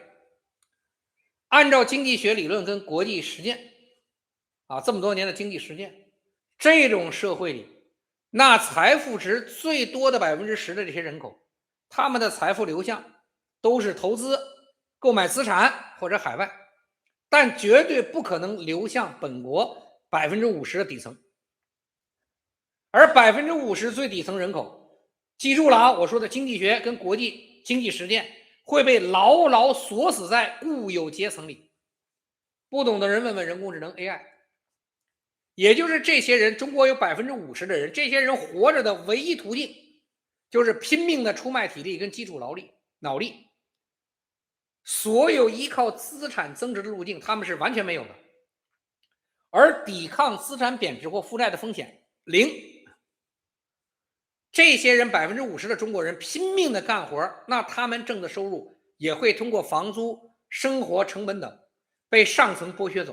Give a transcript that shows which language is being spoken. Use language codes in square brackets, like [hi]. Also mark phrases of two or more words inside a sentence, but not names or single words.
[zh] 按照經濟學理論跟國際實踐啊，這麼多年的經濟實踐，這種社會裡，那財富值最多的10%的這些人口，他們的財富流向都是投資、購買資產或者海外，但絕對不可能流向本國50%的底層。而50%最底層人口，記住了啊，我說的經濟學跟國際經濟實踐會被牢牢鎖死在固有階層裡。不懂的人問問人工智能 AI。也就是這些人，中國有50%的人，這些人活着的唯一途徑就是拼命的出賣體力跟基礎腦力，所有依靠資產增值的路徑他們是完全沒有的，而抵抗資產貶值或負債的風險0。這些人50%的中國人拼命的幹活，那他們掙的收入也會通過房租、生活成本等被上層剝削走。